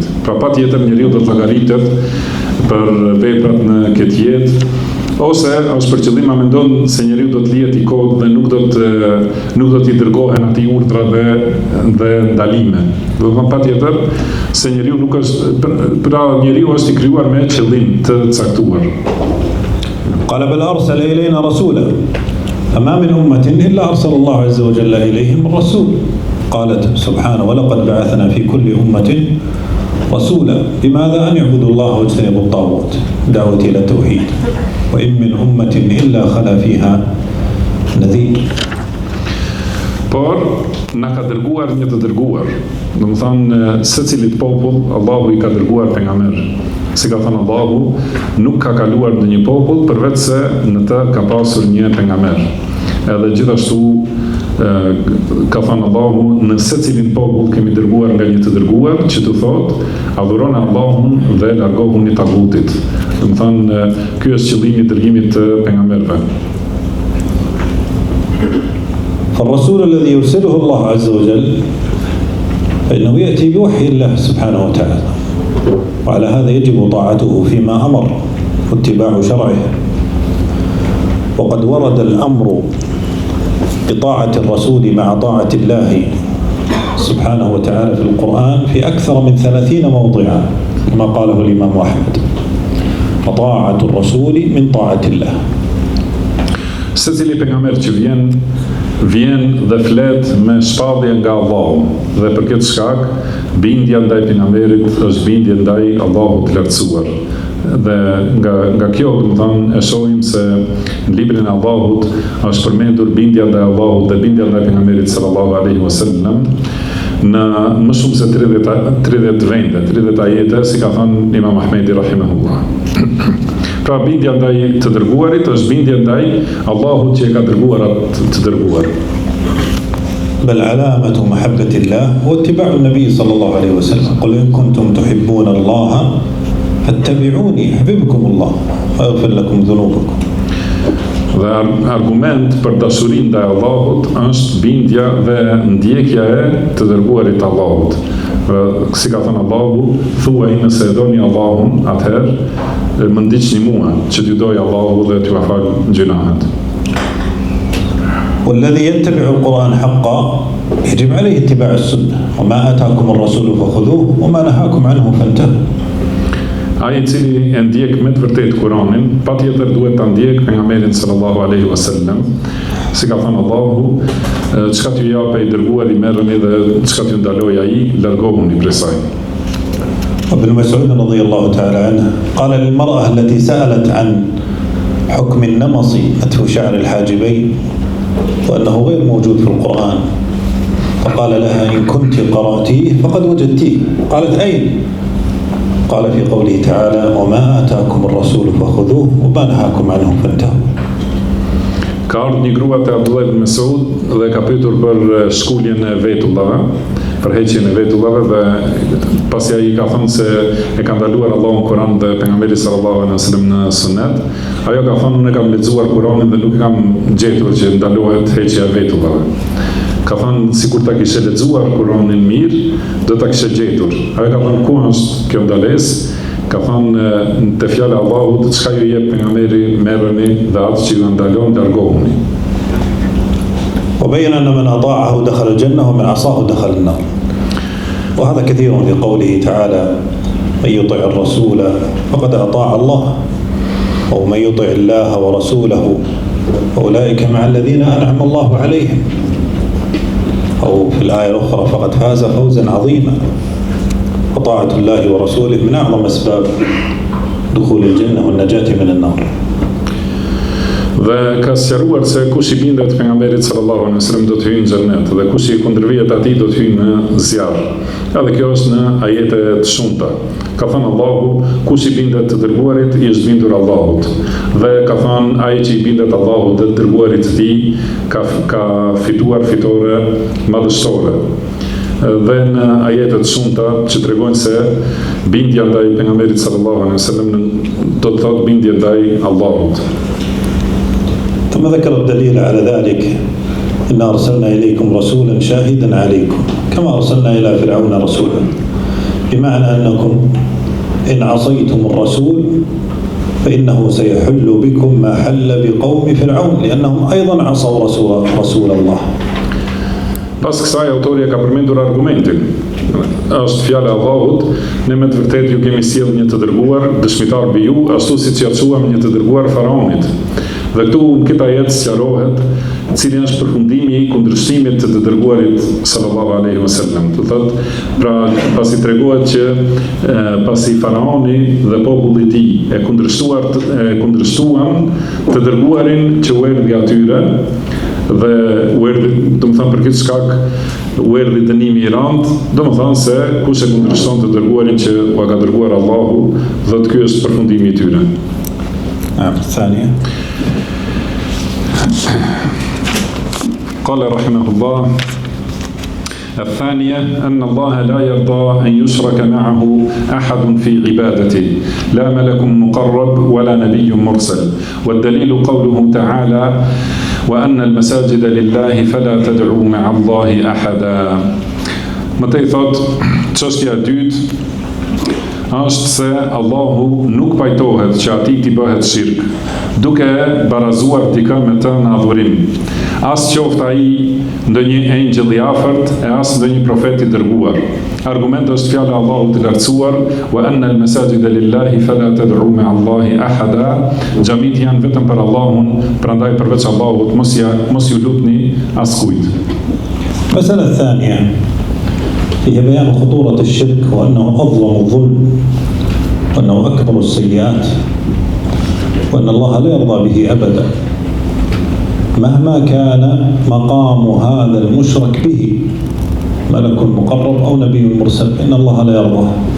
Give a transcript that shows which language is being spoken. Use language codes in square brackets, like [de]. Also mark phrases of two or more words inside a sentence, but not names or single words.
[sq] Pra patjetër njeriu do të llogaritet për veprat në këtë jetë, ose është për qëllim, a mendon se njeriu do të lihet i kot dhe nuk do t'i dërgohen atij urdhra dhe ndalime. Do të thonë patjetër se njeriu nuk është, pra njeriu është i krijuar me qëllim të caktuar. [ar] قال بل أرسل إلينا رسولا فما من أمة إلا أرسل الله عز وجل إليهم الرسول. قالت سبحانه ولقد بعثنا في كل أمة رسولا بماذا أن يعبدوا الله واجتنبوا الطاغوت دعوة إلى التوحيد وإن من أمة إلا خلا فيها نذير. [sq] Por na ka dërguar një të dërguar. Do të thonë, secilit popull Allahu i ka dërguar pejgamber. Si ka thënë Allahu, nuk ka kaluar në një popull përveç se në të ka pasur një pejgamber. Edhe gjithashtu ka thënë Allahu, në secilin popull kemi dërguar nga një të dërguar që të thotë, adhuroni Allahun dhe largohuni tagutit. Do të thonë, ky është qëllimi i dërgimit të pejgamberëve. [ar] فالرسول الذي يرسله الله عز وجل فإنه يأتي بوحي الله سبحانه وتعالى، وعلى هذا يجب طاعته فيما أمر واتباع شرعه. وقد ورد الأمر بطاعة الرسول مع طاعة الله سبحانه وتعالى في القرآن في أكثر من 30 موضعا كما قاله الإمام أحمد، وطاعة الرسول من طاعة الله. [sq] Secili pejgamber që vjen dhe flet me shpallje nga Allahu, dhe për këtë shkak bindja ndaj pejgamberit është bindje ndaj Allahut të lartësuar. Dhe nga kjo, do të thonë, e shohim se në librin e Allahut është përmendur bindja ndaj Allahut dhe bindja ndaj pejgamberit [ar] صلى الله عليه وسلم [sq] në më shumë se 30 vende, 30 ajete, si ka thënë Imam Ahmedi rahimahullah. Pra bindja ndaj të dërguarit është bindja ndaj Allahut që e ka dërguar atë të dërguar. [ar] بل علامة محبة الله هو اتباع النبي صلى الله عليه وسلم. قل إن كنتم تحبون الله فاتبعوني يحببكم الله ويغفر لكم ذنوبكم. [sq] Dhe argument për dashurinë ndaj Allahut është bindja dhe ndjekja e të dërguarit Allahut. Si ka thënë Allahu, thuaj nëse e doni Allahun, atëherë më ndiqni mua, që t'ju doj Allahu dhe t'ju afal gjunahet. [ar] والذي يتبع القرآن حقا يجب عليه اتباع السنة وما آتاكم الرسول فخذوه وما نهاكم عنه فانتهوا. [sq] Ai i cili e ndjek me të vërtetë Kur'anin, patjetër duhet ta ndjek pejgamberin [ar] صلى الله عليه وسلم. [sq] Si ka thënë Allahu, çka t'ju japë i dërguari merrni dhe çka t'ju ndaloj ai, largohuni prej saj. [ar] ابن مسعود رضي الله تعالى عنه قال للمرأة التي سألت عن حكم النمص نتف شعر الحاجبين وأنه غير موجود في القرآن، فقال لها إن كنت قرأتيه فقد وجدتيه. قالت أين؟ قال في قوله تعالى وما آتاكم الرسول فخذوه وما نهاكم عنه فانتهوا. [sq] Ka ardhur një grua te Abdullah ibn Mesud dhe ka pyetur për shkuljen e vetullave. për heqjen e vetullave dhe pasi ai ka thënë se e ka ndaluar Allahu në Kur'an dhe pejgamberi [ar] صلى الله عليه وسلم [sq] në sunet, ajo ka thënë unë kam lexuar Kur'anin dhe nuk kam gjetur që ndalohet heqja e vetullave. Ka thënë sikur ta kishe lexuar Kur'anin mirë, do ta kishe gjetur. Ajo ka thënë ku është kjo ndalesë? Ka thënë te fjala e Allahut, çka ju jep pejgamberi merrni dhe atë që ju ndalon largohuni. [ar] وبين أن من أطاعه دخل الجنة ومن عصاه دخل النار وهذا كثير في قوله تعالى من يطع الرسول فقد أطاع الله ومن يطع الله ورسوله فأولئك مع الذين أنعم الله عليهم أو في الآية الأخرى فقد فاز فوزا عظيما. وطاعة الله ورسوله من أعظم أسباب دخول الجنة والنجاة من النار. [sq] Dhe ka sqaruar se kush I bindet pejgamberit [ar] صلى الله عليه وسلم [sq] do të hyjë në xhennet dhe kush I kundërvihet atij do të hyjë në zjarr. Edhe kjo është në ajete të shumta. Ka thënë Allahu, kush I bindet të dërguarit I është bindur Allahut. Dhe ka thënë ai që I bindet Allahut dhe të dërguarit të tij ka fituar fitore madhështore. Dhe në ajetet shumta që tregojnë se bindja ndaj pejgamberit [ar] صلى الله عليه وسلم [sq] do të thotë bindje ndaj Allahut. [ar] ثم ذكر الدليل على ذلك إن أرسلنا إليكم رسولا شاهدا عليكم كما أرسلنا إلى فرعون رسولا بمعنى أنكم إن عصيتم الرسول فإنه سيحل بكم ما حل بقوم فرعون لأنهم أيضا عصوا رسول الله. [sq] Pas kësaj autori ka përmendur argumentin. Është fjala e Allahut, ne me të vërtetë ju kemi sjellë një të dërguar, dëshmitar mbi ju, ashtu siç ja çuam një të dërguar faraonit. Dhe këtu në këtë ajet sqarohet cili është përfundimi I kundërshtimit të dërguarit [ar] صلى الله عليه وسلم. [sq] Do thotë, pra pasi tregohet që pasi faraoni dhe populli I tij e kundërshtuan të dërguarin që u erdhi atyre dhe u erdhi, do të thonë për këtë shkak u erdhi dënimi I rand, do të thonë se kush e kundërshton të dërguarin që u ka dërguar Allahu, dhe ky është përfundimi I tyre. [ar] الثانية قال رحمه الله الثانية أن الله لا يرضى أن يشرك معه أحد في عبادته لا ملك مقرب ولا نبي مرسل والدليل قوله تعالى وأن المساجد لله فلا تدعوا مع الله أحدا. [sq] Mëtej thot, çështja e dytë është se Allahu nuk pajtohet që atij t'i bëhet shirk, duke barazuar dikë me të në adhurim. As qoftë ai ndonjë engjëll I afërt e as ndonjë profet I dërguar. Argumenti është fjala e Allahut I lartësuar, [ar] وأن المساجد لله فلا تدعوا مع الله أحدا. [sq] Xhamit janë vetëm për Allahun, prandaj përveç Allahut mos ju lutni askujt. [ar] المسألة الثانية هي بيان خطورة الشرك وأنه أظلم الظلم وأنه أكبر السيئات وأن الله لا يرضى به أبدا مهما كان مقام هذا المشرك به ملك مقرب أو نبي مرسل إن الله لا يرضاه.